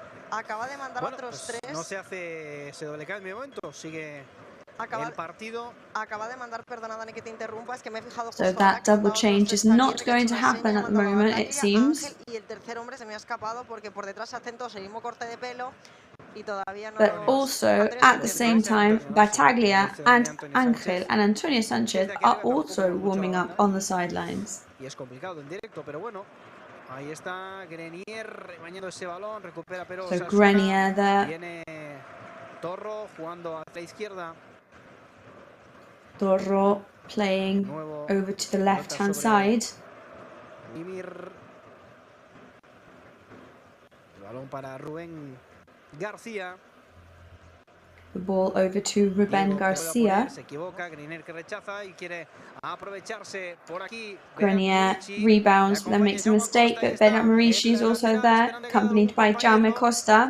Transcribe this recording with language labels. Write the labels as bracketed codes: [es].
[es] Acaba de mandar otros tres. No se hace ese doble cambio de momento, sigue el partido. Acaba de mandar, perdona Dani que te interrumpa, es que me he fijado [en] So that double change is not going to happen at the moment, it seems. [es] Y el tercer hombre se me ha escapado porque por detrás se hacen todos el mismo corte de pelo y todavía no. [en] But also, at the same time, Battaglia and Ángel and Antonio Sanchez are also warming up on the sidelines. [es] Y es complicado en directo, pero bueno. Ahí está Grenier bañando ese balón, recupera pero [en] so Grenier there. [es] Viene Torro jugando hacia la izquierda. [en] Torro playing over to the left-hand side. [es] El balón para Rubén García. [en] The ball over to Rubén García. [es] Se equivoca, Grenier que rechaza y quiere aprovecharse por aquí. [en] Grenier rebounds, then makes a mistake, but Bernat Morici is also there, accompanied by Jaume Costa.